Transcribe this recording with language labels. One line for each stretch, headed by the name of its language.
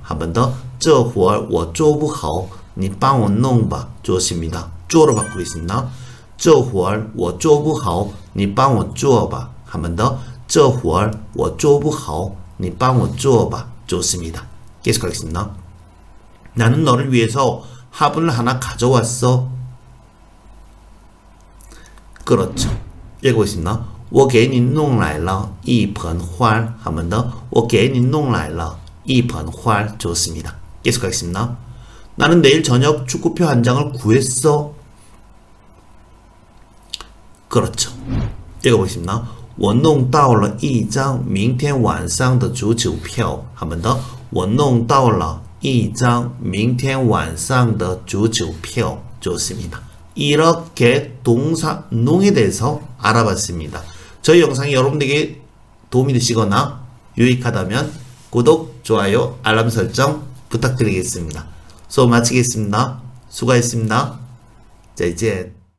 Korean: 한 번 더.
Chinese: 这活儿我做不好你帮我弄吧.
Korean: 좋습니다. 주어로 바꾸겠습니다.
Chinese: 这活儿我做不好你帮我做吧.
Korean: 한 번 더.
Chinese: 这活儿我做不好你帮我做吧.
Korean: 좋습니다. 계속하겠습니다. 나는 너를 위해서 화분을 하나 가져왔어. 그렇죠. 읽어보겠습니다.
Chinese: 我给你弄来了一盆花.
Korean: 한 번 더.
Chinese: 我给你弄来了一盆花.
Korean: 좋습니다. 계속하겠습니다. 나는 내일 저녁 축구표 한 장을 구했어. 그렇죠. 읽어보겠습니다.
Chinese: 我弄到了一张明天晚上的足球票.
Korean: 한 번 더.
Chinese: 我弄到了一张明天晚上的足球票.
Korean: 좋습니다. 이렇게 동사 농에 대해서 알아봤습니다. 저희 영상이 여러분들에게 도움이 되시거나 유익하다면 구독, 좋아요, 알람 설정 부탁드리겠습니다. 수업 마치겠습니다. 수고하셨습니다.
Chinese: 再见.